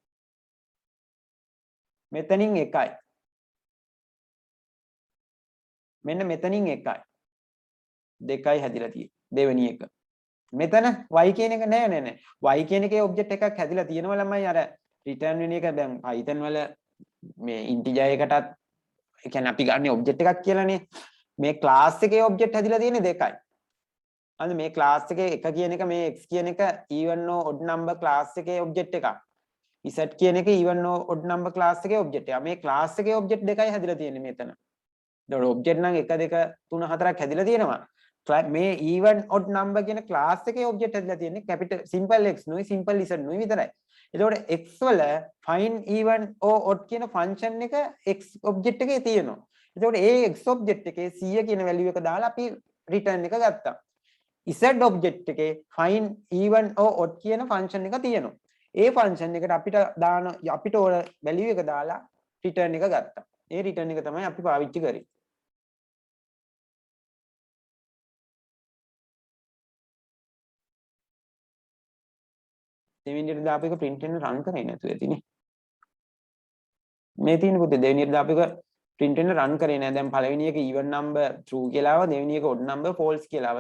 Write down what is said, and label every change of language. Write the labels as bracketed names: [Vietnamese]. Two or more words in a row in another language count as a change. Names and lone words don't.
[Sinhala] මෙතනින් 1යි මෙන්න මෙතනින් 1යි 2යි හැදිලා තියෙන්නේ දෙවෙනි එක මෙතන y කියන එක නෑ y කියන එකේ ඔබ්ජෙක්ට් එකක් හැදිලා තියෙනවා ළමයි අර රිටර්න් වෙන එක දැන් Python වල මේ ඉන්ටිජර් එකටත් ඒ කියන්නේ අපි ගන්න ඔබ්ජෙක්ට් එකක් කියලානේ මේ ක්ලාස් එකේ ඔබ්ජෙක්ට් හැදිලා තියෙන්නේ දෙකයි අන්න මේ ක්ලාස් එකේ එක කියන එක මේ x කියන එක [English] even or odd number [Sinhala] ක්ලාස් එකේ ඔබ්ජෙක්ට් එකක් z කියන එක [English] even or odd number [Sinhala] ක්ලාස් එකේ ඔබ්ජෙක්ට් එකක් මේ ක්ලාස් එකේ ඔබ්ජෙක්ට් දෙකයි හැදිලා තියෙන්නේ මෙතන එතකොට ඔබ්ජෙක්ට් නම් 1 2 3 4ක් හැදිලා තියෙනවා මේ [English] even odd number [Sinhala] කියන ක්ලාස් එකේ ඔබ්ජෙක්ට් හැදලා තියෙන්නේ [English] capital simple x [Sinhala] නුයි [English] simple z [Sinhala] නුයි විතරයි. එතකොට x වල [English] find even or odd [Sinhala] කියන ෆන්ක්ෂන් එක x ඔබ්ජෙක්ට් එකේ තියෙනවා. එතකොට ඒ x ඔබ්ජෙක්ට් එකේ 100 කියන වැලියු එක දාලා අපි රිටර්න් එක ගත්තා. z ඔබ්ජෙක්ට් එකේ [English] find even or odd [Sinhala] කියන ෆන්ක්ෂන් එක තියෙනවා. ඒ ෆන්ක්ෂන් එකට අපිට ඕන වැලියු එක දාලා රිටර්න් එක ගත්තා. ඒ රිටර්න් එක තමයි අපි පාවිච්චි කරේ. දෙවෙනියට දාපු එක print වෙන රන් කරේ නැතුව ඇතිනේ මේ තියෙන පුතේ දෙවෙනියට දාපු එක print වෙන run කරේ නෑ. දැන් පළවෙනි එක [English] even number true [Sinhala] කියලා ආවා. දෙවෙනි එක [English] odd number false [Sinhala] කියලා ආවා.